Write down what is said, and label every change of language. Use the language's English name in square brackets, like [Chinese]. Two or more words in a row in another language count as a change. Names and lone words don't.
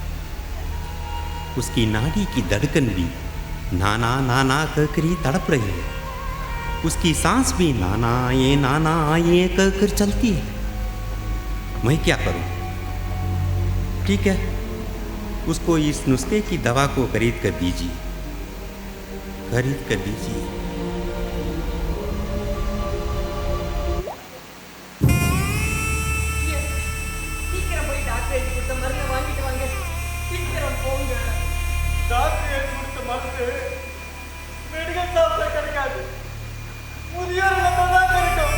[Hindi] उसकी नाड़ी की धड़कन भी नाना नाना कहकर ही तड़प रही है। उसकी सांस भी नाना ये कहकर चलती है। मैं क्या करूँ? ठीक है, उसको इस नुस्खे की दवा को खरीद कर दीजिए। [Tamil] சீக்கிரம் போய் டாக்டர் எழுதி கொடுத்த மருந்தை வாங்கிட்டு வாங்க. சீக்கிரம் போங்க. டாக்டர் எழுதி கொடுத்த மருந்து மெடிக்கல் ஷாப்ல கிடைக்காது, முதியோர்ல தான் கிடைக்கும்.